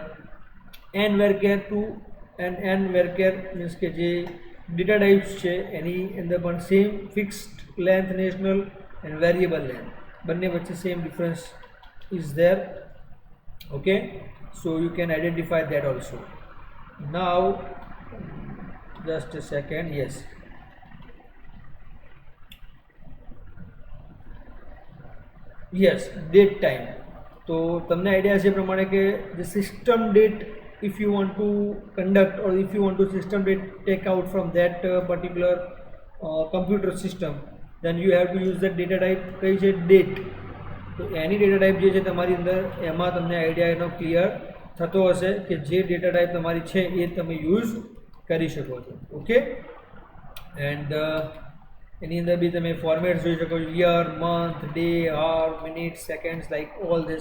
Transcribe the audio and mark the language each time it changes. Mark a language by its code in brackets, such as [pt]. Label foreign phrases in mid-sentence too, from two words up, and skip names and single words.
[en] Okay, and N varchar to N varchar means [gu] કે જે ડેટા ટાઈપ્સ છે એની અંદર પણ [en] same fixed length national and variable length [gu] બંને વચ્ચે [en] same difference is there. Okay, so you can identify that also. Now just a second. yes date time. [gu] તો તમને આઈડિયા છે એ પ્રમાણે કે [en] the system date, if you want to conduct or if you want to system date take out from that particular computer system, then you have to use that data type. [gu] કઈ છે? date. તો એની [en] data type [gu] જે છે તમારી અંદર એમાં તમને આઈડિયા એનો ક્લિયર થતો હશે કે જે [en] data type [gu] તમારી છે એ તમે યુઝ કરી શકો છો. [en] Okay, and [gu] એની અંદર બી તમે ફોર્મેટ જોઈ શકો છો, [en] year, month, day, hour, minute, seconds, like all this.